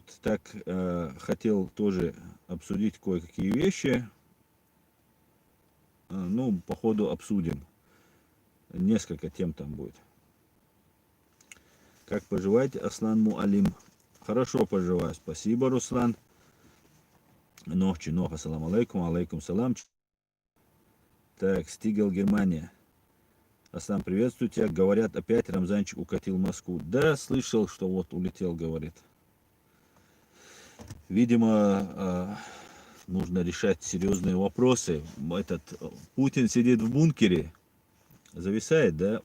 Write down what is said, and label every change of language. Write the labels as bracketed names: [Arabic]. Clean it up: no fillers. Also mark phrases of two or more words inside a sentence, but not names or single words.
[Russian] Так, хотел тоже обсудить кое-какие вещи. Ну, по ходу обсудим. Несколько тем там будет. Как поживаете, Аслан Муалим? Хорошо поживаю. Спасибо, Руслан. Нох, чинох, [Arabic] السلام عليكم، عليكم السلام. [Russian] Так, Стигел, Германия. Аслан, приветствую тебя. Говорят, опять Рамзанчик укатил в Москву. Да, слышал, что вот улетел, говорит. Видимо, нужно решать серьезные вопросы. Этот Путин сидит в бункере, зависает, да?